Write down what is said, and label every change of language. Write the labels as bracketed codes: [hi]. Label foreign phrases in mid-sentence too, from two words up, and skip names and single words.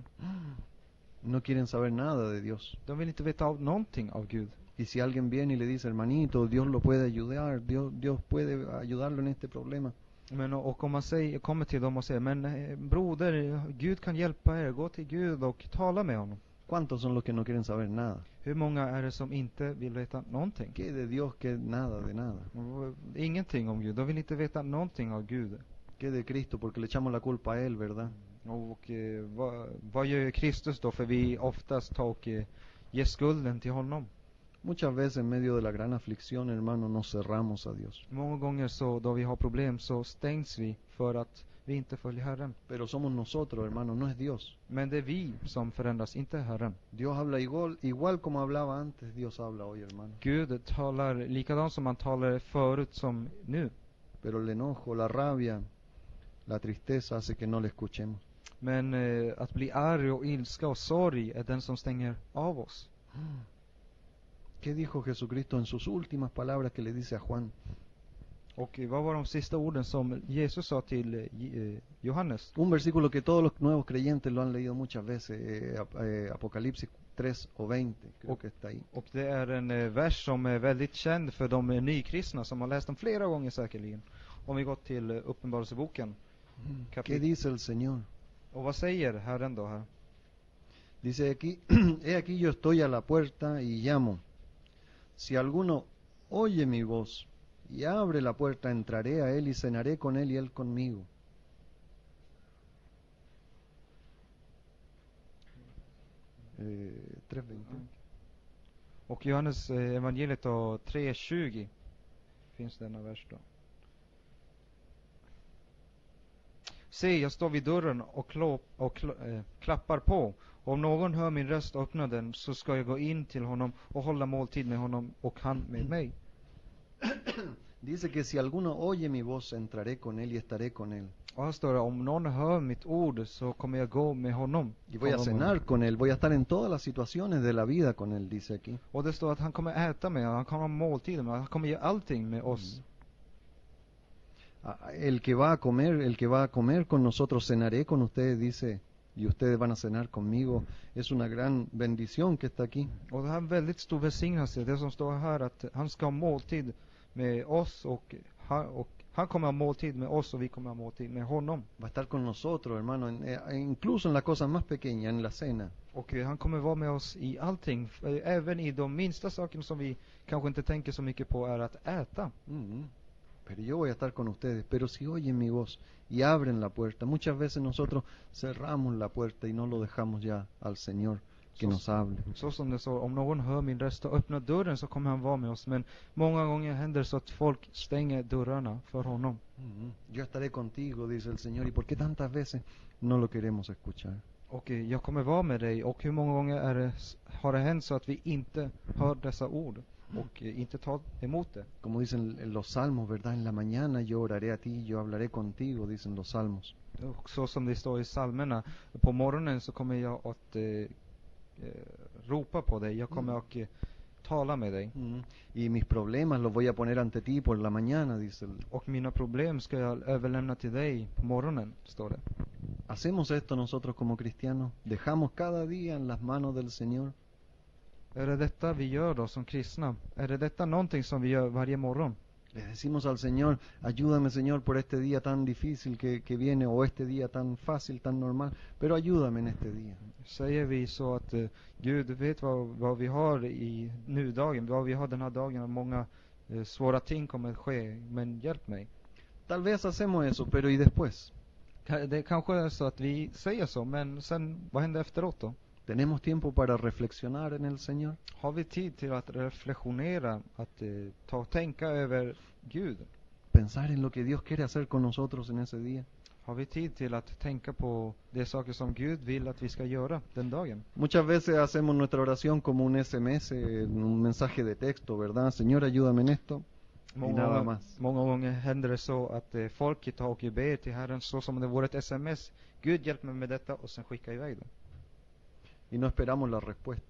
[es] No quieren saber nada de Dios. [sv] De vill inte veta av någonting av Gud. [es] Y si alguien viene y le dice, hermanito, Dios lo puede ayudar, Dios puede ayudarlo en este problema. [sv] Men och om man kommer till dem och säger, men broder, Gud kan hjälpa er, gå till Gud och tala med honom. [es] ¿Cuántos son los que no quieren saber nada? [sv] Hur många är det som inte vill veta någonting? [es] ¿Qué de Dios, qué nada de nada? [sv] Ingenting om Gud, de vill inte veta någonting av Gud. [es] ¿Qué de Cristo? Porque le echamos la culpa a Él, ¿verdad? [sv] Och vad gör Kristus då? För vi oftast tar och ger skulden till honom. [es] Muchas veces en medio de la gran aflicción, hermano, nos cerramos a Dios. [sv] Många gånger så då vi har problem så stängs vi för att vi inte följer Herren. [es] Pero somos nosotros, hermano, no es Dios. [sv] Men det är vi som förändras, inte Herren. [es] Dios habla igual como hablaba antes, Dios habla hoy, hermano. [sv] Gud talar likadant som han talade förut som nu. [es] Pero el enojo, la rabia, la tristeza hace que no le escuchemos. [sv] Men att bli arg och ilska och sorg är den som stänger av oss. [es] ¿Qué dijo Jesucristo en sus últimas palabras que le dice a Juan? [sv] Och vad var de sista orden som Jesus sa till Johannes? [es] Un versículo que todos los nuevos creyentes lo han leído muchas veces, Apocalipsis 3 o 20, creo que está ahí. [sv] Och det är en vers som är väldigt känd för de nykristna som har läst den flera gånger säkerligen. Om vi går till Uppenbarelseboken. [es] ¿Qué dice el Señor? [sv] Och vad säger Herren då här? [es] Dice aquí, he aquí yo estoy a la puerta y llamo. Si alguno oye mi voz y abre la puerta, entraré a él y cenaré con él y él conmigo. Eh, 3:20. [sv] Och Johannes evangeliet då 3:20 finns denna vers då. Se, jag står vid dörren och klappar på. Om någon hör min röst och öppnar den, så ska jag gå in till honom och hålla måltid med honom och han med mig. [es] Dice que si alguno oye mi voz, entraré con él y estaré con él. [sv] Och här står det, om någon hör mitt ord så kommer jag gå med honom. [es] Y voy a cenar con él, voy a estar en todas las situaciones de la vida con él, dice aquí. [sv] Och det står att han kommer äta med, han kommer ha måltid med, han kommer göra allting med oss. [es] El que va a comer con nosotros, cenaré con ustedes, dice, y ustedes van a cenar conmigo. Es una gran bendición que está aquí. [sv] Och det här är en väldigt stor välsignelse, det som står här, att han ska ha måltid med oss och han kommer ha måltid med oss och vi kommer ha måltid med honom. [es] Va a estar con nosotros, hermano, incluso en las cosas más pequeñas, en la cena. [sv] Och han kommer vara med oss i allting, även i de minsta sakerna som vi kanske inte tänker så mycket på är att äta. [es] Pero yo voy a estar con ustedes. Pero si oyen mi voz y abren la puerta, muchas veces nosotros cerramos la puerta y no lo dejamos ya al Señor que nos hable. [sv] Så som det står, om någon hör min röst och öppnar dörren så kommer han vara med oss. Men många gånger händer så att folk stänger dörrarna för honom. [es] Yo estaré contigo, dice el Señor. ¿Y por qué tantas veces no lo queremos escuchar. [sv] Och jag kommer vara med dig. Och hur många gånger har det hänt så att vi inte hör dessa ord och inte tar emot det? [es] Como dicen en los salmos, ¿verdad? En la mañana yo oraré a ti, yo hablaré contigo, dicen los salmos. [sv] Och så som det står i psalmerna, på morgonen så kommer jag att ropa på dig. Jag kommer att tala med dig. [es] Y mis problemas los voy a poner ante ti por la mañana, dice el... [sv] Och mina problem ska jag överlämna till dig på morgonen, står det. [es] ¿Hacemos esto nosotros como cristianos? ¿Dejamos cada día en las manos del Señor? [sv] Är det detta vi gör då som kristna? Är det detta någonting som vi gör varje morgon? [es] Le decimos al Señor, ayúdame Señor por este día tan difícil que viene, o este día tan fácil, tan normal, pero ayúdame en este día. [sv] Säger vi så att Gud vet vad vi har i nudagen, vad vi har den här dagen, och många svåra ting kommer att ske, men hjälp mig. [es] Tal vez hacemos eso, pero ¿y después? [sv] Det kanske är så att vi säger så, men sen, vad händer efteråt då? [es] ¿Tenemos tiempo para reflexionar en el Señor? [sv] Har vi tid till att reflektionera, att tänka över Gud? [es] Pensar en lo que Dios quiere hacer con nosotros en ese día. [sv] Har vi tid till att tänka på de saker som Gud vill att vi ska göra den dagen? [es] Muchas veces hacemos nuestra oración como un SMS, un mensaje de texto, ¿verdad? Señor, ayúdame en esto. Y nada más. [sv] Många gånger händer det så att folket tar och ber till Herren så som det vore ett SMS. Gud hjälp mig med detta, och sen skicka iväg det. [es] Y no esperamos la respuesta.